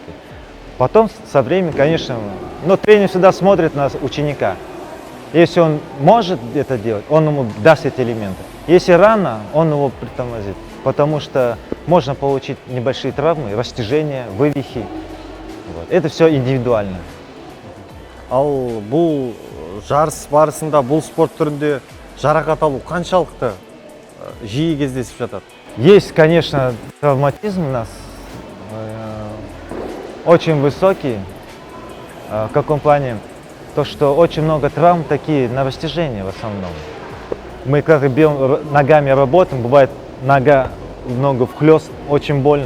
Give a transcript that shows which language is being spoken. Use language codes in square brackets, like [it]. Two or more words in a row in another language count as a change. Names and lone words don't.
[ru] Потом со временем, конечно, но тренер всегда смотрит на ученика. Если он может это делать, он ему даст эти элементы. Если рано, он его притормозит, потому что можно получить небольшие травмы, растяжения, вывихи. Вот. Это все индивидуально. [kk] Ал бұл жарыс барысында, бұл спорт түрінде жарақат алу қаншалықты жиі кездесіп жатады? [ru] Есть, конечно, травматизм у нас очень высокий. В каком плане? То, что очень много травм такие на растяжение в основном. Мы как бьем ногами работаем, бывает нога в ногу вхлёст, очень больно.